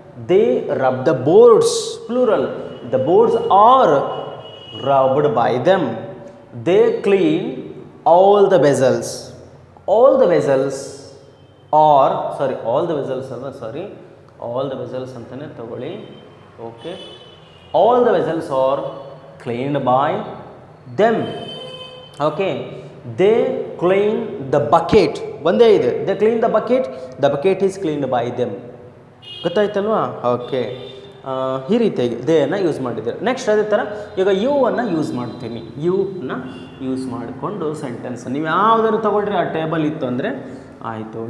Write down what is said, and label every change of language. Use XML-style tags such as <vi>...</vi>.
<en>They rub the boards, plural. The boards are rubbed by them. They clean all the vessels. All the vessels are, sorry, all the vessels ಅಲ್ವಾ? Sorry, all the vessels</en> <kn>ಅಂತಲೇ ತಗೊಳ್ಳಿ.</kn> <en>Okay, all the vessels are cleaned by them. Okay, they clean the bucket.</en> <kn>ಒಂದೇ ಇದೆ.</kn> <en>they clean the bucket is cleaned by them.</en> <kn>ಗೊತ್ತಾಯ್ತಲ್ವಾ? Okay, ಈ ರೀತಿಯಾಗಿ ದೇಯನ್ನು use ಮಾಡಿದ್ದಾರೆ. Next ಅದೇ ಥರ ಈಗ ಯು ಅನ್ನು ಯೂಸ್ ಮಾಡ್ತೀನಿ. ಯುನ ಯೂಸ್ ಮಾಡಿಕೊಂಡು ಸೆಂಟೆನ್ಸ್ ನೀವು ಯಾವುದಾದ್ರು ತೊಗೊಳ್ರಿ. ಆ ಟೇಬಲ್ ಇತ್ತು ಅಂದರೆ ಆಯಿತು.</kn>